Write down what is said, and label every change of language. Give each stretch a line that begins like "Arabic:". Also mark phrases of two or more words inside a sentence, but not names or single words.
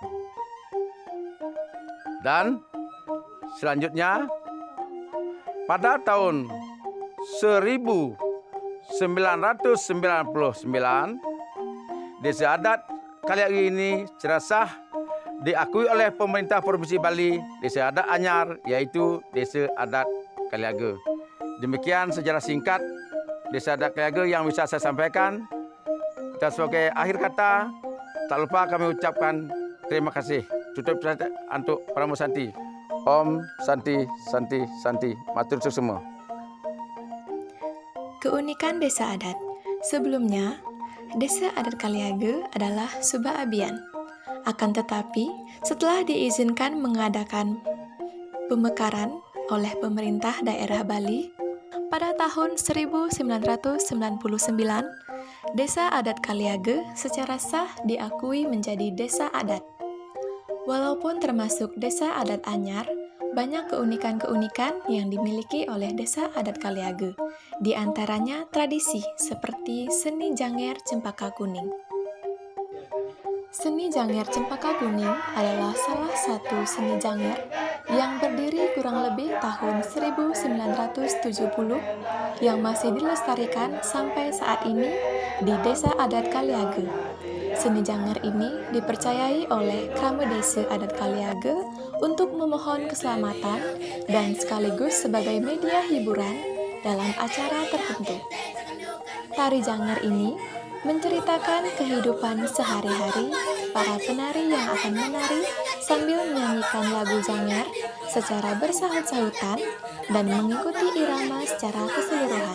Indonesian: Dan selanjutnya pada tahun 1999, desa adat Kaliaga ini secara sah diakui oleh pemerintah Provinsi Bali desa adat anyar, yaitu desa adat Kaliaga. Demikian sejarah singkat desa adat Kaliaga yang bisa saya sampaikan. Dan sebagai akhir kata, tak lupa kami ucapkan terima kasih. Tutup untuk Pramu Santi.
Sanskrit: Om Santi Santi Santi.
Javanese: Matur suwun
Indonesian: semua. Keunikan desa adat. Sebelumnya, desa adat Kaliaga adalah Subak Abian. Akan tetapi, setelah diizinkan mengadakan pemekaran oleh pemerintah daerah Bali, pada tahun 1999, desa adat Kaliaga secara sah diakui menjadi desa adat. Walaupun termasuk desa adat anyar, banyak keunikan-keunikan yang dimiliki oleh desa adat Kaliage. Di antaranya tradisi seperti seni Janger Cempaka Kuning. Seni Janger Cempaka Kuning adalah salah satu seni Janger yang berdiri kurang lebih tahun 1970 yang masih dilestarikan sampai saat ini di desa adat Kaliage. Seni Janger ini dipercayai oleh Krama Desa Adat Kaliage untuk memohon keselamatan dan sekaligus sebagai media hiburan dalam acara tertentu. Tari Janger ini menceritakan kehidupan sehari-hari para penari yang akan menari sambil menyanyikan lagu Janger secara bersahut-sahutan dan mengikuti irama secara keseluruhan.